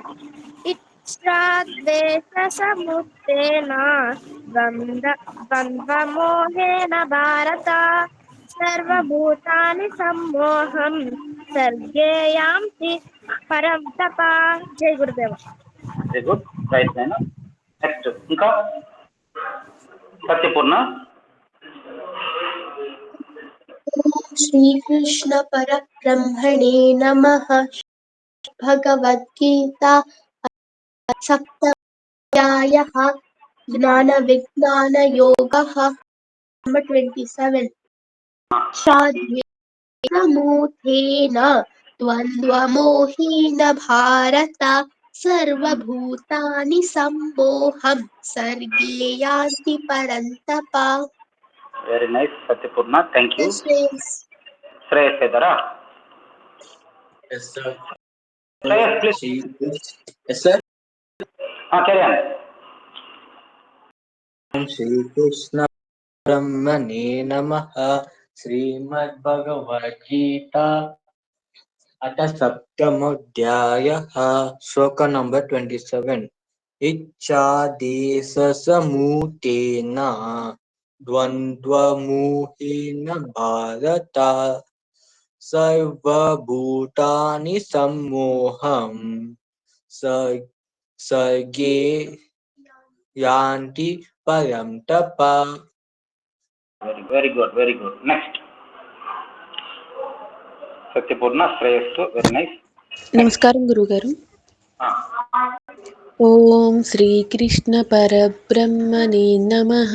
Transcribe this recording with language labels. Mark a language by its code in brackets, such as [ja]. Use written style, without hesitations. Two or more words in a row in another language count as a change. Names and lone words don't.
[sa] ఇచ్చా ద్వేష సముత్తేన ద్వంద్వ మోహేన భారత సర్వభూతాని సమ్మోహం సర్గే యాంతి పరంతప. జై గురుదేవ. [en] very good, right. next ఇంకా సత్యపూర్ణ. [sa] श्रीकृष्ण परब्रह्मणे नमः. भगवद्गीता सप्तमोऽध्यायः ज्ञानविज्ञानयोगः. नंबर 27. शाद्वेषमूढेन द्वन्द्वमोहेन भारत सर्वभूतानि सम्मोहं सर्गे यान्ति परन्तप. [en] very nice సత్యపూర్ణ, thank you. శ్రేయస్. [te] శ్రేయస్ ఇద్దరా? [en] Yes, sir. శ్రేయస్ ప్లీజ్. Yes, sir. క్యారీ [sa] श्री कृष्ण ब्रह्मणे नमः. श्रीमद् भगवद् गीता अथ सप्तमोध्यायः. Shloka number 27. इच्छा देस समुतेन द्वन्द्व मुहेन भारत सर्व भूतानि सम्मोहं सर्गे యాంటి పరంతప. [en] very good, very good. next సత్యపూర్ణ, శ్రేయస్సు, very nice. [te] నమస్కారం గురుగారు. [sa] ఓం శ్రీకృష్ణ పరబ్రహ్మణే నమః.